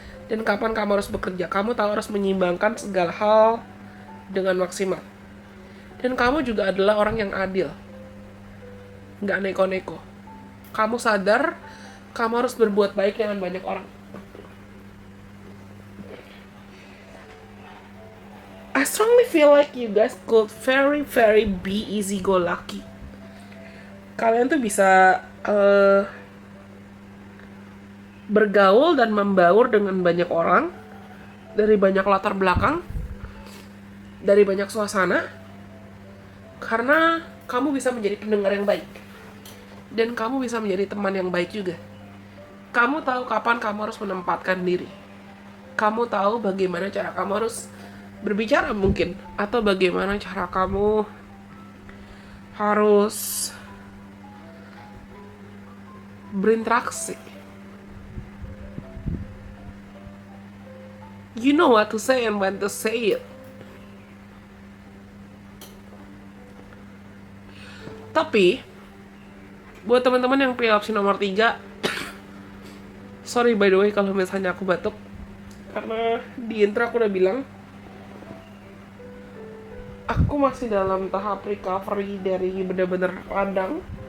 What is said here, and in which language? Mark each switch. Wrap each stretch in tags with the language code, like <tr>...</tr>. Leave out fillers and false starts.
<id>dan kapan kamu harus bekerja. Kamu tahu harus menyeimbangkan segala hal dengan maksimal. Dan kamu juga adalah orang yang adil, nggak neko-neko. Kamu sadar kamu harus berbuat baik dengan banyak orang.</id> <en>I strongly feel like you guys could very very be easy go lucky.</en> <id>Kalian tuh bisa bergaul dan membaur dengan banyak orang, dari banyak latar belakang, dari banyak suasana, karena kamu bisa menjadi pendengar yang baik. Dan kamu bisa menjadi teman yang baik juga. Kamu tahu kapan kamu harus menempatkan diri. Kamu tahu bagaimana cara kamu harus berbicara mungkin, atau bagaimana cara kamu harus berinteraksi.</id> <en>You know what to say and when to say it.</en> <id>Tapi buat teman-teman yang pilih opsi nomor 3,</id> <en>sorry by the way</en> <id>kalau misalnya aku batuk, karena di intro aku udah bilang aku masih dalam tahap recovery dari bener-bener radang.</id>